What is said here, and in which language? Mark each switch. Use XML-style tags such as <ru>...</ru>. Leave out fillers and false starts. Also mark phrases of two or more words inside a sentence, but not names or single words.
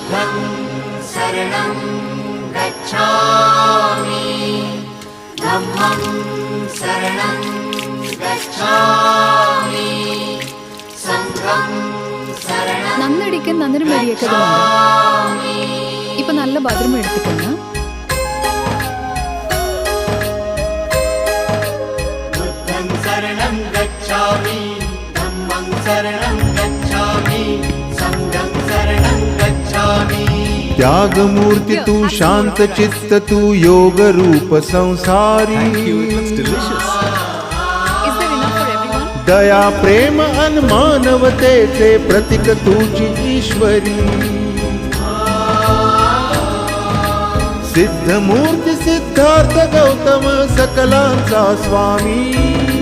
<pi>बुद्धं शरणं गच्छामि धम्मं शरणं गच्छामि संघं शरणं</pi> <ml>നന്നടിക്കാൻ നന്നൊരു മടിയൊക്കെ തോന്നുന്നു. ഇപ്പൊ നല്ല ബാത്റൂം എടുത്തിട്ടുണ്ട്.</ml> <pi>बुद्धं शरणं गच्छामि धम्मं शरणं गच्छामि संघं शरणं गच्छामि</pi> <mr>त्यागमूर्ति तू शांत चित्त तू योग रूप संसारी</mr> <en>Is there enough for everyone?</en> <mr>दया प्रेम अन मानवतेचे प्रतीक तुझी ईश्वरी सिद्धमूर्ती सिद्धार्थ गौतम सकलांचा स्वामी</mr>